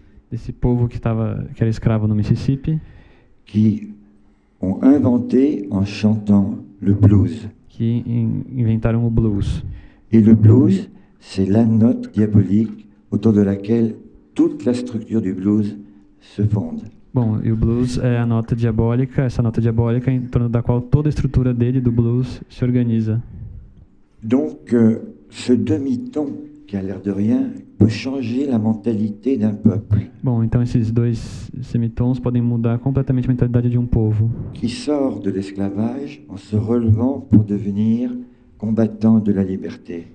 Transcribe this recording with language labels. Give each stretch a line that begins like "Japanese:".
Portuguese: Desse povo que era escravo no Mississippi,
French: qui ont inventé en chantant le blues.
Portuguese: que inventaram o blues.
French: Et le blues, c'est la note diabolique autour de laquelle toute la structure du blues se fonde.
Portuguese: Bom, e o blues é a nota diabólica, essa nota diabólica em torno da qual toda a estrutura dele, do blues, se organiza.
French: Donc, ce demi-ton, qui a l'air de rien, peut changer la mentalité d'un peuple.
Portuguese: Bom, então esses dois semitons podem mudar completamente a mentalidade de um povo
French: Qui sort de l'esclavage en se relevant pour devenir combattant de la liberté.